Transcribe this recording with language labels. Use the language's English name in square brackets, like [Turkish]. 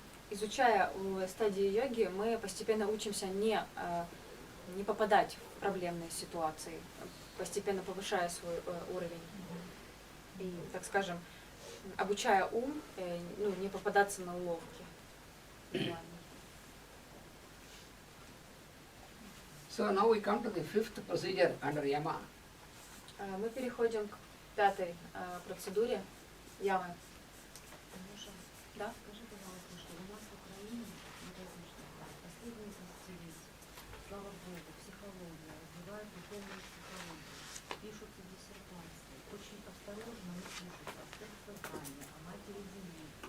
[Russian] Изучая стадии йоги, мы постепенно учимся не попадать в проблемные ситуации, постепенно повышая свой уровень. И, так скажем, обучая ум, не попадаться на уловки. [English] So now we come to the fifth procedure under yama. [Russian] Мы переходим к пятой процедуре ямы. Да? Скажи, пожалуйста, что у нас в Украине, последние десятилетия, слава Богу, психология, развивают духовную психологию, пишутся диссертации, очень осторожно и слушаются о секс-сознании, о матери Земли.